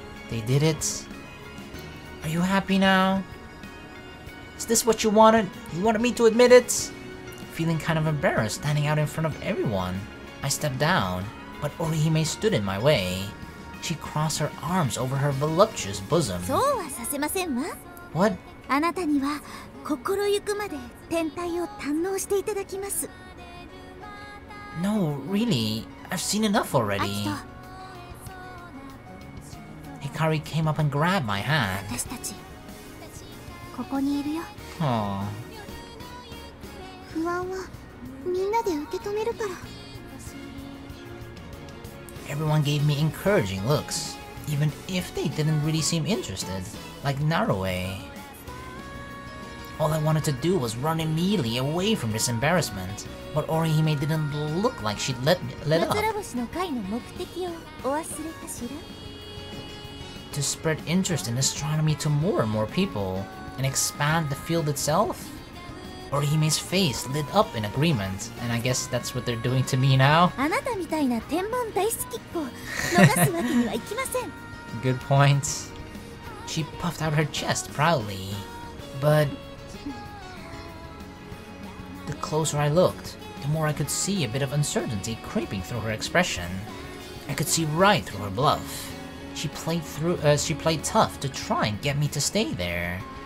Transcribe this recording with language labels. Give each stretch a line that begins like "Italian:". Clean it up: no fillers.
English: They did it. Are you happy now? Is this what you wanted? You wanted me to admit it? Feeling kind of embarrassed standing out in front of everyone, I stepped down, but Orihime stood in my way. She crossed her arms over her voluptuous bosom.
Japanese: そうはさせませんわ。
English: What?
Japanese: あなたには心ゆくまで天体を堪能していただきます。
English: No, really. I've seen enough already.
Japanese: アキト、
English: Hikari came up and grabbed my hand.
Japanese: 私たちここにいるよ。
English: Aww.
Japanese: 不安はみんなで受け止めるから。
English: Everyone gave me encouraging looks, even if they didn't really seem interested, like Narue. All I wanted to do was run immediately away from this embarrassment, but Orihime didn't look like she'd let up.
Japanese: 夏ら星の会の目的をお忘れかしら。
English: To spread interest in astronomy to more and more people, and expand the field itself? Orihime's face lit up in agreement, and I guess that's what they're doing to me now.
Japanese: あなたみたいな天文大好きっ子を逃すわけにはいきません。
English: Good point. She puffed out her chest proudly, but the closer I looked, the more I could see a bit of uncertainty creeping through her expression. I could see right through her bluff. She played tough to try and get me to stay there.